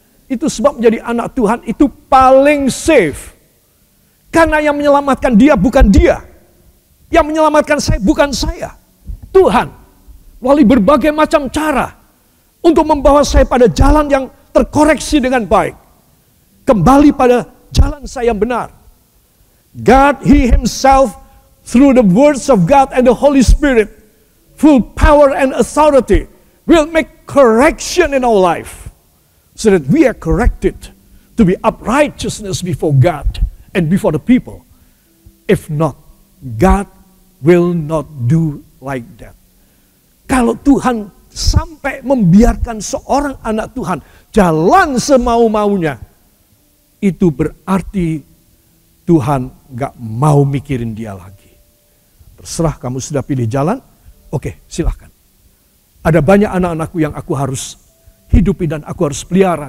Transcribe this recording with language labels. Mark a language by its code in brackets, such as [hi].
[id] Itu sebab menjadi anak Tuhan itu paling safe. Karena yang menyelamatkan dia bukan dia. Yang menyelamatkan saya bukan saya. Tuhan. Melalui berbagai macam cara. Untuk membawa saya pada jalan yang terkoreksi dengan baik. Kembali pada jalan saya yang benar. [en] God, He Himself, through the words of God and the Holy Spirit, full power and authority, will make correction in our life. So that we are corrected to be uprightness before God and before the people. If not, God will not do like that. [id] Kalau Tuhan sampai membiarkan seorang anak Tuhan jalan semau-maunya, itu berarti Tuhan gak mau mikirin dia lagi. Terserah kamu sudah pilih jalan, oke silahkan. Ada banyak anak-anakku yang aku harus hidupi dan aku harus pelihara.